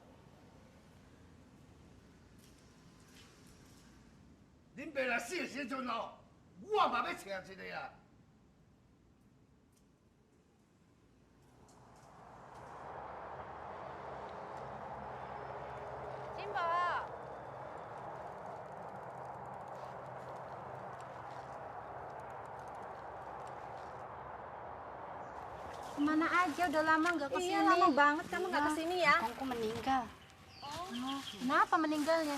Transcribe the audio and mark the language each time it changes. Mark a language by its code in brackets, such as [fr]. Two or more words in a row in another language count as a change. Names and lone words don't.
[nan] 恁爸若死的时阵哦，我嘛要请一个啊。金宝， [id] Kemana aja? Udah lama nggak kesini. Iya lama banget kamu nggak kesini ya. Aku meninggal. Oh, Kenapa meninggalnya?